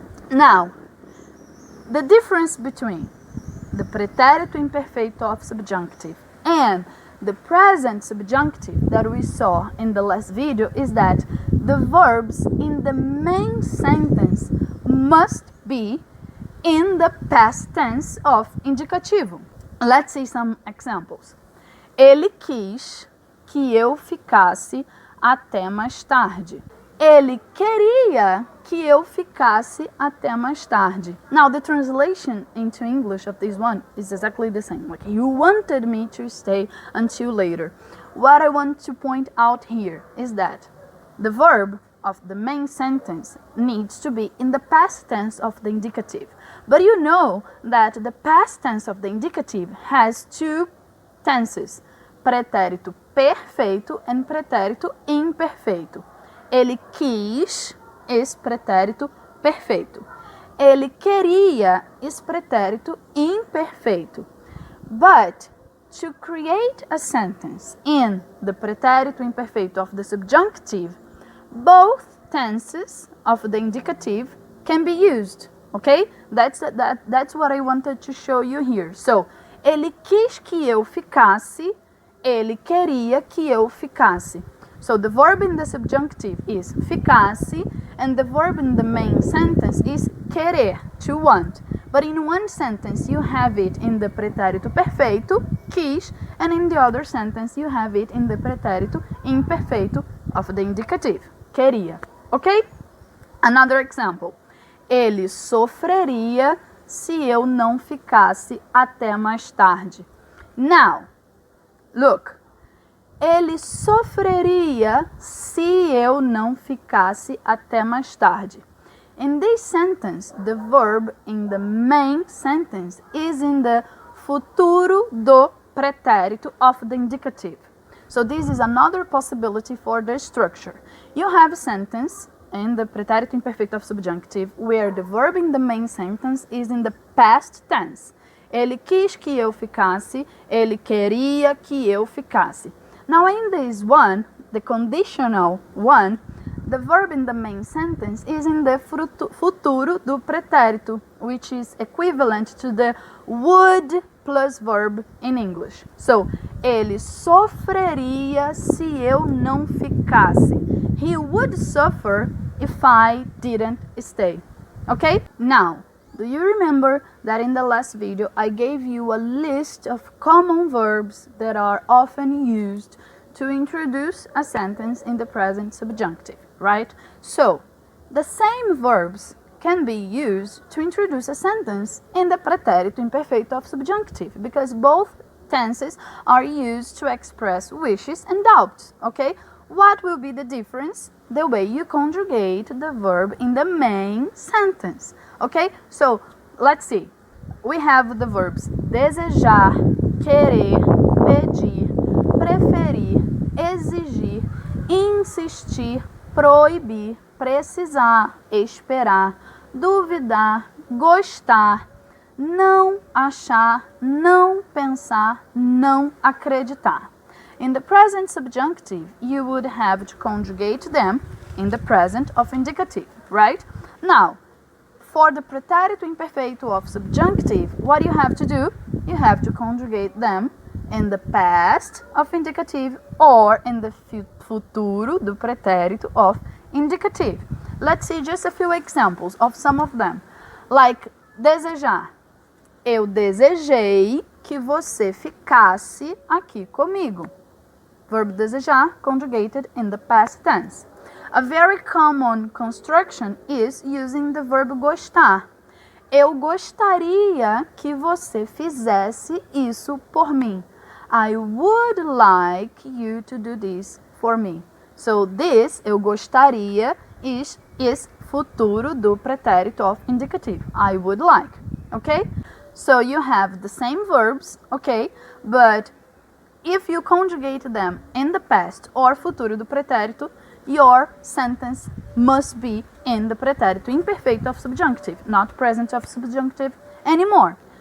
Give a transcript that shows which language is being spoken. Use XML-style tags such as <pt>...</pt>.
<en>Now, the difference between the pretérito imperfeito of subjunctive and the present subjunctive that we saw in the last video is that the verbs in the main sentence must be in the past tense of indicativo. Let's see some examples.</en> <pt>Ele quis que eu ficasse até mais tarde. Ele queria que eu ficasse até mais tarde.</pt> <en>Now, the translation into English of this one is exactly the same. Like, you wanted me to stay until later. What I want to point out here is that the verb of the main sentence needs to be in the past tense of the indicative. But you know that the past tense of the indicative has two tenses, pretérito perfeito and pretérito imperfeito.</en> <pt>Ele quis</pt> <en>is pretérito perfeito.</en> <pt>Ele queria</pt> <en>is pretérito imperfeito. But to create a sentence in the pretérito imperfeito of the subjunctive, both tenses of the indicative can be used. Okay? That's what I wanted to show you here.</en> <pt>So, ele quis que eu ficasse, ele queria que eu ficasse.</pt> <en>So the verb in the subjunctive is ficasse, and the verb in the main sentence is querer, to want. But in one sentence you have it in the pretérito perfeito, quis, and in the other sentence you have it in the pretérito imperfeito of the indicative, queria. Okay? Another example.</en> <pt>Ele sofreria se eu não ficasse até mais tarde.</pt> <en>Now, look.</en> <pt>Ele sofreria se eu não ficasse até mais tarde.</pt> <en>In this sentence, the verb in the main sentence is in the futuro do pretérito of the indicative. So this is another possibility for the structure. You have a sentence in the pretérito imperfeito of subjunctive where the verb in the main sentence is in the past tense.</en> <pt>Ele quis que eu ficasse, ele queria que eu ficasse.</pt> <en>Now in this one, the conditional one, the verb in the main sentence is in the futuro do pretérito, which is equivalent to the would plus verb in English.</en> <pt>So, ele sofreria se eu não ficasse.</pt> <en>He would suffer if I didn't stay. Okay? Now, do you remember that in the last video I gave you a list of common verbs that are often used to introduce a sentence in the present subjunctive, right? So, the same verbs can be used to introduce a sentence in the pretérito imperfeito of subjunctive because both tenses are used to express wishes and doubts, okay? What will be the difference? The way you conjugate the verb in the main sentence, okay? So, let's see. We have the verbs desejar, querer, pedir, preferir, exigir, insistir, proibir, precisar, esperar, duvidar, gostar, não achar, não pensar, não acreditar. In the present subjunctive, you would have to conjugate them in the present of indicative, right? Now, for the pretérito imperfeito of subjunctive, what you have to do? You have to conjugate them in the past of indicative or in the futuro do pretérito of indicative. Let's see just a few examples of some of them. Like desejar.</en> <pt>Eu desejei que você ficasse aqui comigo.</pt> <en>Verb desejar conjugated in the past tense. A very common construction is using the verb gostar.</en> <pt>Eu gostaria que você fizesse isso por mim.</pt> <en>I would like you to do this for me. So this,</en> <pt>eu gostaria,</pt> <en>is futuro do pretérito of indicative. I would like, okay? So you have the same verbs, okay? But if you conjugate them in the past or futuro do pretérito, your sentence must be in the pretérito imperfeito of subjunctive, not present of subjunctive anymore.</en>